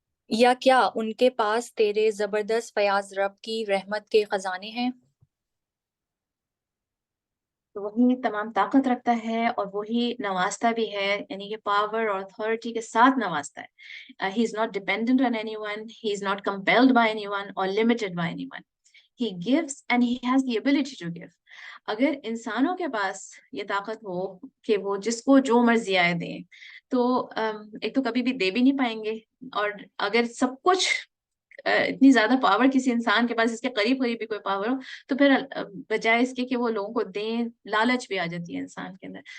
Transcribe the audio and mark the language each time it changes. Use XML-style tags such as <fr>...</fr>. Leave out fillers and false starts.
<ur>یا کیا ان کے پاس تیرے زبردست فیاض رب کی رحمت کے خزانے ہیں؟ تو وہی تمام طاقت رکھتا ہے اور وہی نوازتا بھی ہے، یعنی کہ پاور اور اتھارٹی کے ساتھ نوازتا ہے.</ur> <en>He is not dependent on anyone, he is not compelled by anyone or limited by anyone. He gives and he has the ability to give.</en> <ur>اگر انسانوں کے پاس یہ طاقت ہو کہ وہ جس کو جو مرضی آئے دیں تو ایک تو کبھی بھی دے بھی نہیں پائیں گے، اور اگر سب کچھ اتنی زیادہ پاور کسی انسان کے پاس، اس کے قریب قریب بھی کوئی پاور ہو، تو پھر بجائے اس کے کہ وہ لوگوں کو دیں، لالچ بھی آ جاتی ہے انسان کے اندر.</ur>